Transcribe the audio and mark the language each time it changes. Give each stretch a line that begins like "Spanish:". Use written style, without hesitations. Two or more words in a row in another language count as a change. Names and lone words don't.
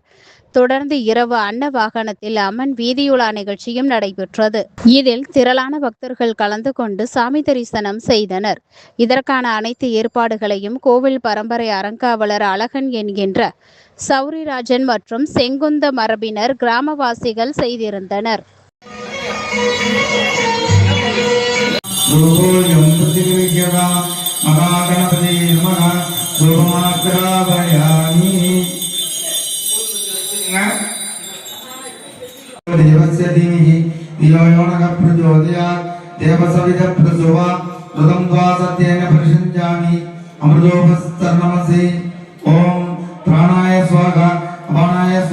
Tamil: தொடர்ந்து இரவு அன்ன வாகனத்தில் அம்மன் வீதியுலா நிகழ்ச்சியும் நடைபெற்றது. இதில் திரளான பக்தர்கள் கலந்து கொண்டு சாமி தரிசனம் செய்தனர். இதற்கான அனைத்து ஏற்பாடுகளையும் கோவில் பரம்பரை அறங்காவலர் அழகன் என்கின்ற சௌரிராஜன் மற்றும் செங்குந்த மரபினர் கிராமவாசிகள் செய்திருந்தனர்.
Sanskrit: देवस्य धीमहि धियो यो नः प्रचोदयात् देवसवितः प्रसवा ऋतं द्वासत्येन परिषञ्जामि अमृतोपस्तर्नमसि ओम प्राणाय स्वाहा अपानाय